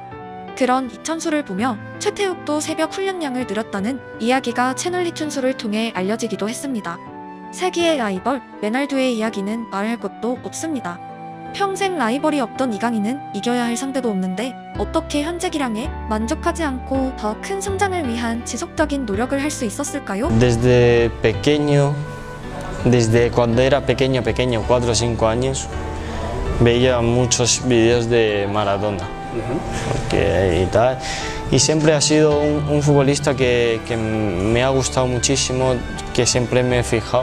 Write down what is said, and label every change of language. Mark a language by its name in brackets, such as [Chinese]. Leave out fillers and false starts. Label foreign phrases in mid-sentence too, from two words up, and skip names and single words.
[Korean] 그런 이천수를 보며 최태욱도 새벽 훈련량을 늘렸다는 이야기가 채널 이춘수를 통해 알려지기도 했습니다. 세기의 라이벌 레날두의 이야기는 말할 것도 없습니다. 평생 라이벌이 없던 이강인은 이겨야 할 상대도 없는데 어떻게 현재 기량에 만족하지 않고 더 큰 성장을 위한 지속적인 노력을 할 수 있었을까요? [Spanish] Desde pequeño, desde cuando era pequeño, 4 o 5 años, veía muchos vídeos de Maradona. Porque, y tal. Y siempre ha sido un futbolista que me ha gustado muchísimo, que siempre me he fijado.